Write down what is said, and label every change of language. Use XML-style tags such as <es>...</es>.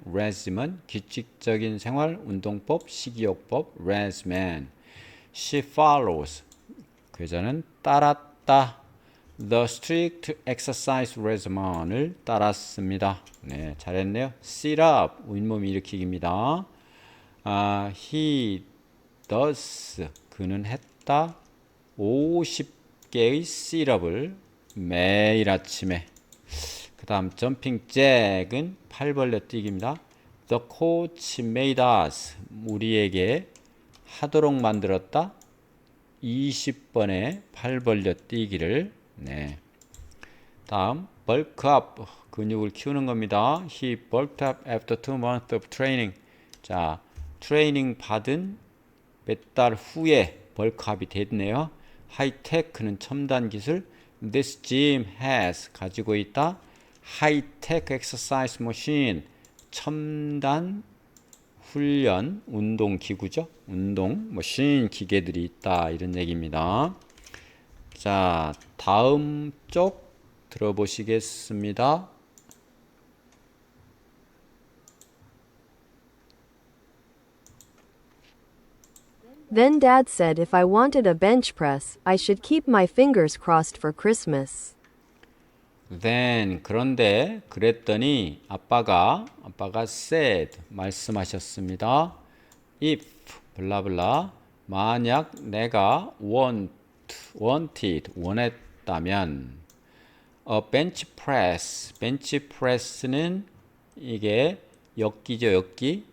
<ko>regimen, 규칙적인 생활, 운동법, 식이요법, regimen.</ko> <en>She follows,</en> <ko>그 여자는 따랐다.</ko> <en>The strict exercise regimen을 따랐습니다.</en> <ko>네, 잘했네요. sit up, 윗몸 일으키기입니다.</ko> <en>He does,</en> <ko>그는 했다. 50개의 sit up을 매일 아침에. 그 다음 jumping jack은 팔 벌려 뛰기입니다.</ko> <en>The coach made us,</en> <ko>우리에게 하도록 만들었다. 20번의 팔 벌려 뛰기를. 네. 다음 bulk up, 근육을 키우는 겁니다.</ko> <en>He bulked up after 2 months of training.</en> <ko>자, 트레이닝 받은 몇 달 후에 벌크업이 됐네요. 하이테크는 첨단 기술.</ko> <en>This gym has</en> <ko>가지고 있다. 하이테크 엑서사이즈 머신 첨단 훈련 운동 기구죠. 운동 머신 기계들이 있다 이런 얘기입니다. 자, 다음 쪽 들어보시겠습니다.</ko> <en>Then Dad said if I wanted a bench press, I should keep my fingers crossed for Christmas.</en> <ko>Then 그런데 그랬더니 아빠가 said 말씀하셨습니다. If 블라블라 만약 내가 wanted 원했다면 a bench press는 이게 엽기죠, 엽기.</ko>